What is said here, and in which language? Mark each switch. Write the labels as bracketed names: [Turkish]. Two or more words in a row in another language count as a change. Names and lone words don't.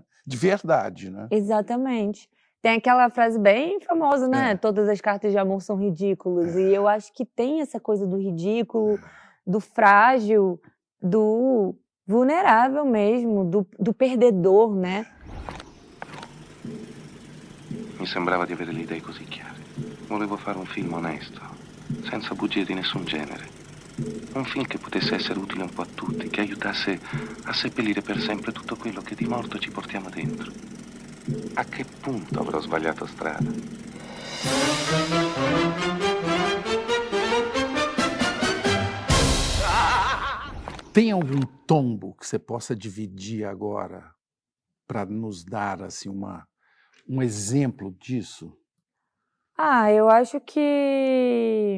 [Portuguese] De verdade, né? Exatamente. Tem aquela frase bem famosa, né? Todas as cartas de amor são ridículas. E eu acho que tem essa coisa do ridículo, do frágil, do vulnerável mesmo, do perdedor, né? [Italian] Mi sembrava di avere le idee così chiare. Volevo fare un film onesto, senza bugie di nessun genere. Un film che potesse essere utile un po' a tutti, che aiutasse a seppellire per sempre tutto quello che di morto ci portiamo dentro. A che punto avrò sbagliato strada? [Portuguese] Tem algum tombo que você possa dividir agora para nos dar assim um exemplo disso? Eu acho que...